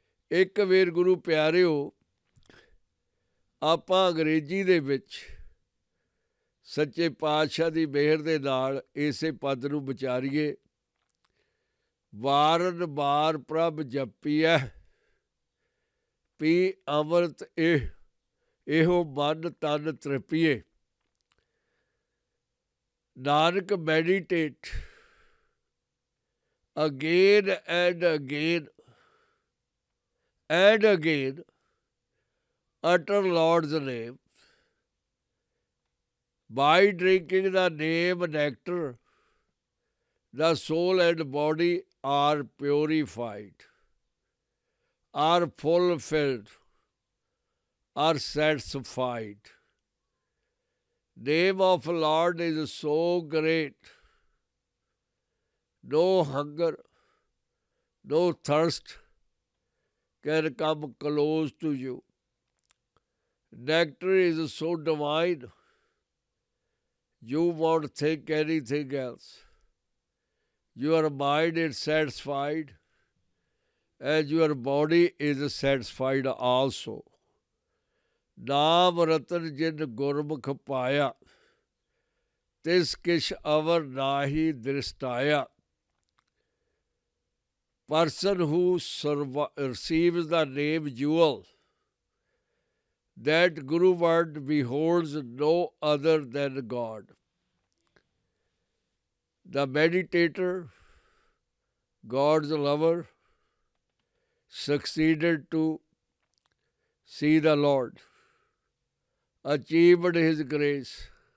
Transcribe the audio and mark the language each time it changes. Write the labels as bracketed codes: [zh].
[pa] ਇੱਕ ਵਾਰ ਗੁਰੂ ਪਿਆਰਿਓ, ਆਪਾਂ ਅੰਗਰੇਜ਼ੀ ਦੇ ਵਿੱਚ ਸੱਚੇ ਪਾਤਸ਼ਾਹ ਦੀ ਮਿਹਰ ਦੇ ਨਾਲ ਇਸੇ ਪਦ ਨੂੰ ਵਿਚਾਰੀਏ। ਵਾਰਨ ਵਾਰ ਪ੍ਰਭ ਜਪੀਐ, ਪੀ ਅੰਮ੍ਰਿਤ ਇਹੋ ਮਨ ਤਨ ਤ੍ਰਿਪੀਏ। [en] Nanak meditate again and again and again, utter Lord's name. By drinking the name nectar, the soul and body are purified, are fulfilled, are satisfied. Name of Lord is so great, no hunger, no thirst can come close to you. Nectar is so divine, you won't think anything else. Your mind is satisfied, and your body is satisfied also. [pa] ਨਾਮ ਰਤਨ ਜਿਨ ਗੁਰਮੁਖ ਪਾਇਆ, ਤਿਸ ਕਿਛ ਅਵਰ ਨਾਹੀ ਦ੍ਰਿਸ਼ਟਾਇਆ। [en] Person who receives the name jewel, that Guru word beholds no other than God. The meditator, God's lover, succeeded to see the Lord, achieved his grace.